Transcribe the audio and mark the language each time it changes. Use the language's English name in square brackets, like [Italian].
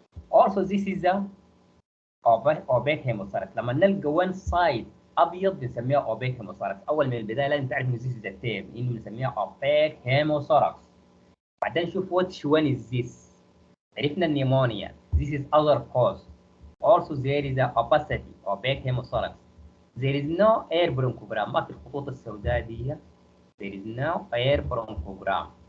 [English] Also, this is a opaque hemothorax. [Arabic] لما نلقى one side أبيض بنسميها opaque hemothorax. أول من البداية لازم تعرف إنه [English] this is the term [Arabic] إنه بنسميها opaque hemothorax. بعدين نشوف [English] which one is this. [Arabic] عرفنا النيمونيا. [English] This is other cause. Also, there is a opacity opaque hemothorax. There is no air bronchogram. [Arabic] ما في الخطوط السوداء دي. [English] There is no air bronchogram.